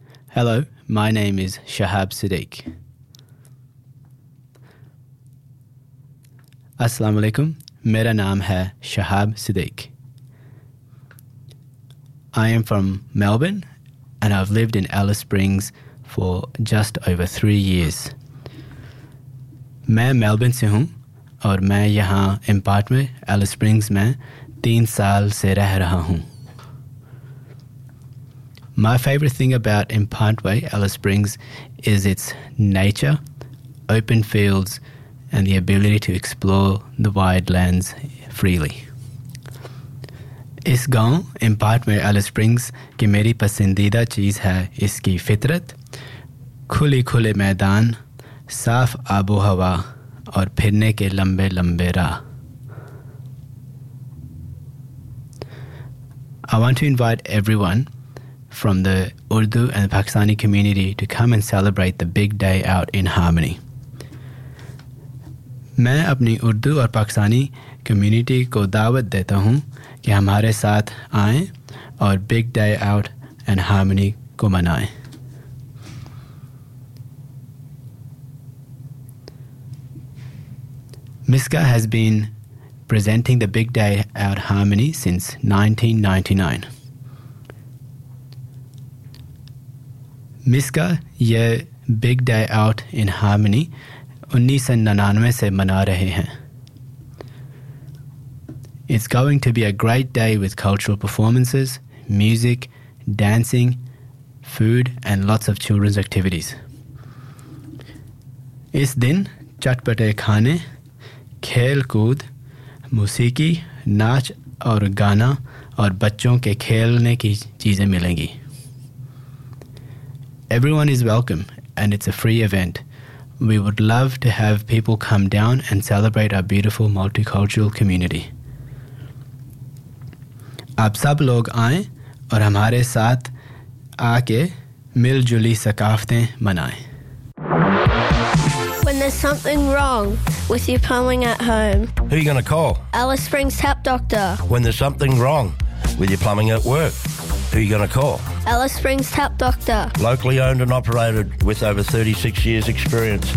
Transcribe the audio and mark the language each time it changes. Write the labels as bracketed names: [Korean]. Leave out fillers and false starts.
[English] Hello, my name is Shahab Siddiq. [Urdu] السلام علیکم، میرا نام ہے شہاب صدیق۔ [English] I am from Melbourne and I've lived in Alice Springs for just over 3 years. [Urdu] میں Melbourne سے ہوں اور میں یہاں ان پارٹ میں ایلس اسپرنگز میں 3 سال سے رہ رہا ہوں۔ [English] My favorite thing about Impantwe, Alice Springs, is its nature, open fields, and the ability to explore the wide lands freely. [Urdu] اس گاؤں امپانٹوے، ایلس اسپرنگز، کی میری پسندیدہ چیز ہے اسکی فطرت، کھلی کھلے میدان، صاف آبو ہوا، اور پھرنے کے لمبے لمبے راہ۔ [English] I want to invite everyone from the Urdu and the Pakistani community to come and celebrate the big day out in harmony. [Urdu] میں اپنی اردو اور پاکستانی کمیونٹی کو دعوت دیتا ہوں کہ ہمارے ساتھ آئے اور big day out and harmony کو منائے۔ [English] Miska has been presenting the big day out harmony since 1999. [Urdu] مسکا یہ big day out in harmony 1999 سے منا رہے ہیں۔ [English] It's going to be a great day with cultural performances, music, dancing, food and lots of children's activities. [Urdu] اس دن چٹپٹے کھانے، کھیل کود، موسیقی، ناچ اور گانا اور بچوں کے کھیلنے کی چیزیں ملیں گی۔ [English] Everyone is welcome and it's a free event. We would love to have people come down and celebrate our beautiful multicultural community. [Urdu] آپ سب لوگ آئیں اور ہمارے ساتھ آکے مل جلی ثقافتیں منائیں۔ [English] When there's something wrong with your plumbing at home, who are you going to call? Alice Springs Tap Doctor. When there's something wrong with your plumbing at work, who are you going to call? Alice Springs Tap Doctor. Locally owned and operated with over 36 years experience.